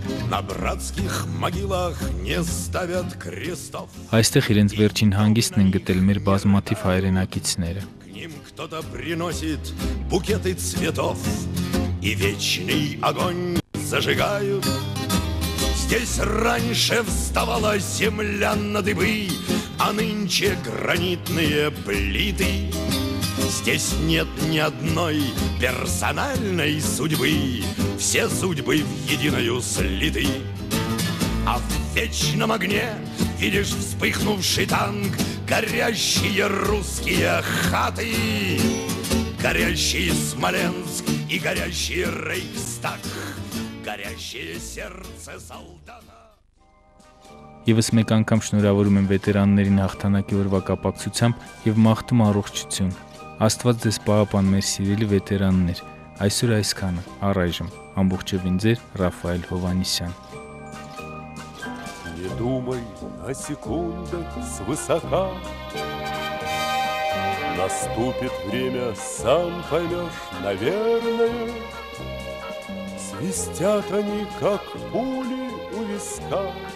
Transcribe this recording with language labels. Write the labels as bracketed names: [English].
[Russian] На братских могилах не ставят крестов. [Armenian] Այստեղ իրենց վերջին հանգիստն են գտել մեր բազմաթիվ հայրենակիցները։ [Russian] К ним кто-то приносит букеты цветов и вечный огонь зажигают. Здесь раньше вставала земля на дыбы, а нынче гранитные плиты. Здесь нет ни одной персональной судьбы, все судьбы в единую слиты. А в вечном огне видишь вспыхнувший танк, горящие русские хаты, горящий Смоленск и горящий Рейхстаг, горящее сердце солдата. [Armenian] Եվս մեկ անգամ շնորհավորում եմ վետերաններին հաղթանակի օրվա կապակցությամբ եւ մաղթում առողջություն։ Աստված ձեզ պահապան, մեր սիրելի վետերաններ։ Այսօր այսքանը, առայժմ ամբողջովին ձեր Ռաֆայել Հովանիսյան։ [Russian] Не думай о секундах свысока, наступит время, сам поймешь, наверное. Свистят они, как пули у виска.